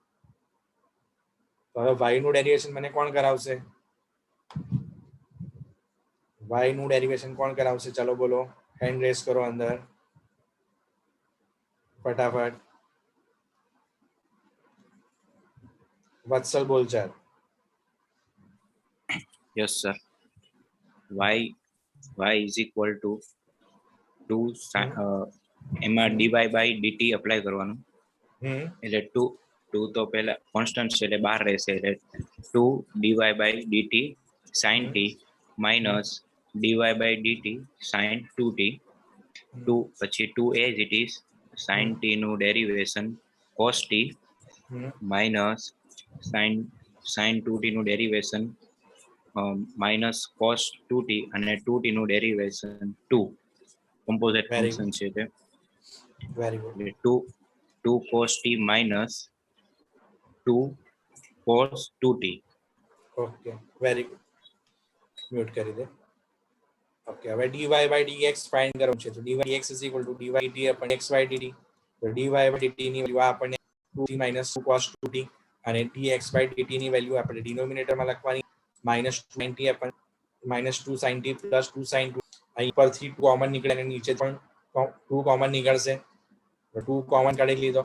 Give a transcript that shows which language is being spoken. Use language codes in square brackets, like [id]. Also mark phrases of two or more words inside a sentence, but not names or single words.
[gu] તો હવે y નું ડેરિવેશન મને કોણ કરાવશે? y નું ડેરિવેશન કોણ કરાવશે? ચલો બોલો, [en] hand raise [gu] કરો અંદર ફટાફટ. વત્સલ બોલચાર. [en] Yes, sir. Y is equal to 2 એમાં dy by dt [gu] એપ્લાય કરવાનું. એટલે 2 તો પહેલા કોન્સ્ટન્ટ છે એટલે બહાર રહેશે એટલે 2 [en] dy by dt sin t [gu] માઇનસ [en] dy by dt sin 2t. [gu] 2 પછી 2 [en] as it is, [gu] sin t નું ડેરિવેશન cos t માઇનસ sin 2t નું ડેરિવેશન માઇનસ cos 2t અને 2t નું ડેરિવેશન 2. કમ્પોઝિટ Very ફંક્શન છે તે [en] very good. એટલે 2 cos t minus 2 cos 2t. okay very good. [gu] મ્યુટ કરી દે. ઓકે હવે [en] dy by dx [gu] ફાઇન્ડ કરવું છે. તો [en] dy dx is equal to dy dt upon xy dt. [gu] તો [en] dy by dt [gu] ની વેલ્યુ આપણને [en] 2t minus 2 cos 2t [gu] અને [en] dx by dt [gu] ની વેલ્યુ આપણે ડિનોમિનેટરમાં લખવાની [en] -2 sin t upon -2 sin t plus 2 sin 2. [gu] અહીં પરથી 2 કોમન નીકળે અને નીચે પણ 2 કોમન નીકળશે. તો 2 કોમન કાઢી લીધો.